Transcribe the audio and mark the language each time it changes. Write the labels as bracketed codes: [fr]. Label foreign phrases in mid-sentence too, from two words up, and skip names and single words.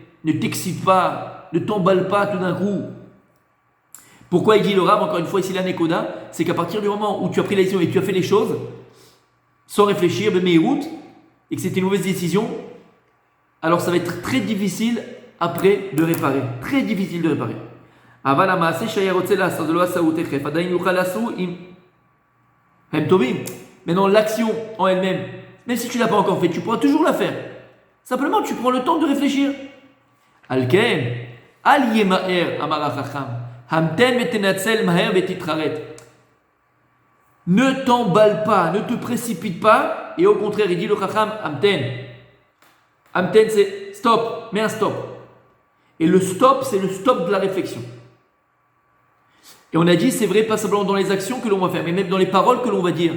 [fr] Ne t'excite pas, ne t'emballe pas tout d'un coup. Pourquoi il dit le Rav, encore une fois ici la Nekoda, c'est qu'à partir du moment où tu as pris la décision et tu as fait les choses sans réfléchir, et que c'était une mauvaise décision, alors ça va être très difficile après de réparer. Très difficile de réparer. Maintenant, l'action en elle-même, même si tu ne l'as pas encore fait, tu pourras toujours la faire. Simplement, tu prends le temps de réfléchir. [he] על כן, אל ימהר אמר חכם. [fr] Ne t'emballe pas, ne te précipite pas, et au contraire, il dit le chacham, amten. Amten, c'est stop, mets un stop. Et le stop, c'est le stop de la réflexion. Et on a dit, c'est vrai, pas simplement dans les actions que l'on va faire, mais même dans les paroles que l'on va dire.